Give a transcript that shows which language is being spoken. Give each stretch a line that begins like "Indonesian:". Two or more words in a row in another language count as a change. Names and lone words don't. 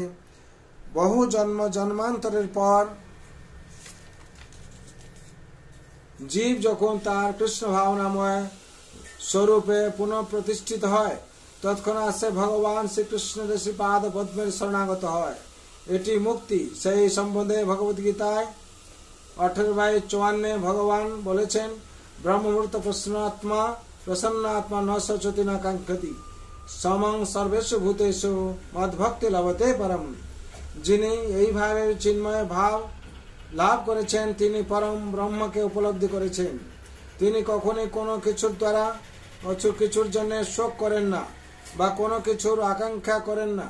Bangla: বহু জন্ম জন্মান্তরের পর জীব যখন তার কৃষ্ণ ভাবনাময় স্বরূপে পুনঃ প্রতিষ্ঠিত হয়, তৎক্ষণাৎ সে ভগবান শ্রীকৃষ্ণের শ্রীপাদ পদ্মের শরণাগত হয়। এটি মুক্তি। সেই সম্বন্ধে ভগবদ গীতায় 18/54 ভগবান বলেছেন,
Sanskrit: ब्रह्ममूर्त प्रसन्न आत्मा न शोचति न काङ्क्षति समं सर्वेषु भूतेषु मद्भक्ति लभते परम।
Bangla: যিনি এইভাবে চিন্ময় ভাব লাভ করেছেন, তিনি পরম ব্রহ্মকে উপলব্ধি করেছেন। তিনি কখনোই কোনো কিছুর দ্বারা কিছুর জন্য শোক করেন না বা কোনো কিছুর আকাঙ্ক্ষা করেন না।